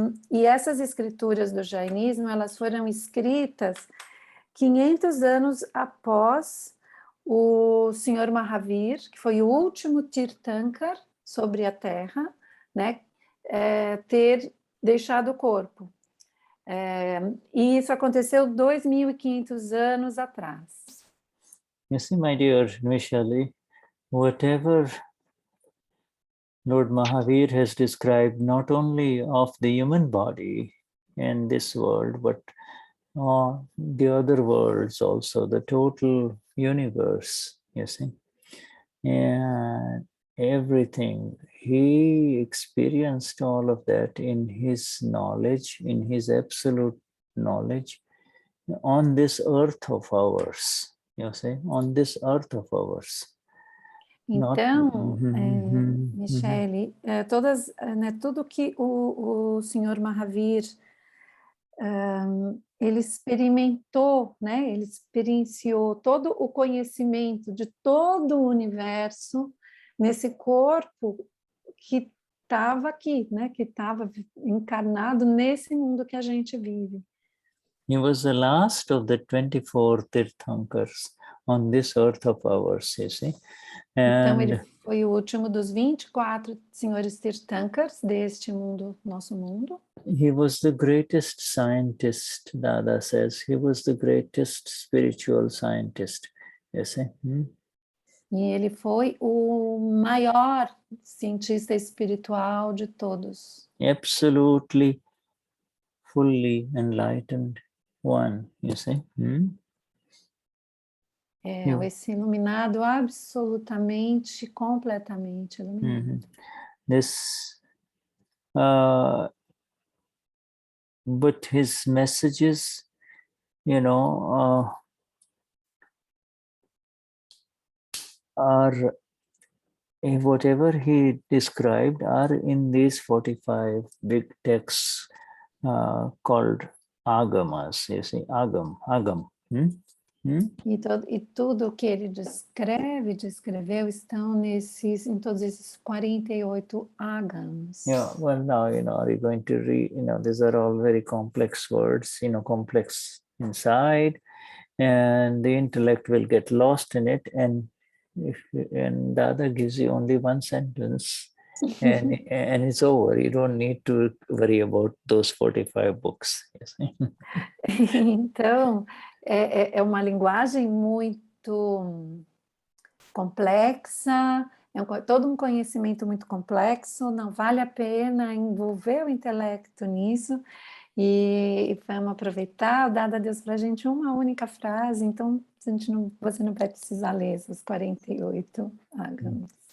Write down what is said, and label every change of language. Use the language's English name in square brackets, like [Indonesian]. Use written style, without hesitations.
[Portuguese] E essas escrituras do jainismo, elas foram escritas 500 anos após o Senhor Mahavir, que foi o último Tirthankar sobre a Terra, né, ter deixado o corpo. E isso aconteceu 2.500 anos atrás. [English] You see, my dear Michelle, whatever Lord Mahavir has described, not only of the human body in this world, but the other worlds also, the total universe, you see, and everything. He experienced all of that in his knowledge, in his absolute knowledge, on this earth of ours, you see, on this earth of ours. [Portuguese] Então, Michele, tudo que o senhor Mahavir ele experimentou, né? Ele experienciou todo o conhecimento de todo o universo nesse corpo que estava aqui, né? Que estava encarnado nesse mundo que a gente vive. [English] He was the last of the 24 Tirthankars on this earth of ours, you see. [Portuguese] Então ele foi o último dos 24 senhores Tirthankars deste mundo, nosso mundo. [English] He was the greatest scientist, Dada says. He was the greatest spiritual scientist, you see. [Portuguese] E ele foi o maior cientista espiritual de todos. [English] Absolutely, fully enlightened one, you see. [Portuguese] Esse iluminado absolutamente, completamente iluminado. [English] This, but his messages, you know, are whatever he described are in these 45 big texts called agamas, you see, agam. [Portuguese] E tudo que ele descreveu estão em todos esses 48 agams. [English] Yeah, well, now, are you going to read, these are all very complex words, complex inside, and the intellect will get lost in it, and the other gives you only one sentence, and it's over. You don't need to worry about those 45 books. Yes. [Portuguese] Então, é uma linguagem muito complexa, todo um conhecimento muito complexo, não vale a pena envolver o intelecto nisso, e vamos aproveitar, dado a Deus para a gente uma única frase, então você não vai precisar ler esses 48 agams.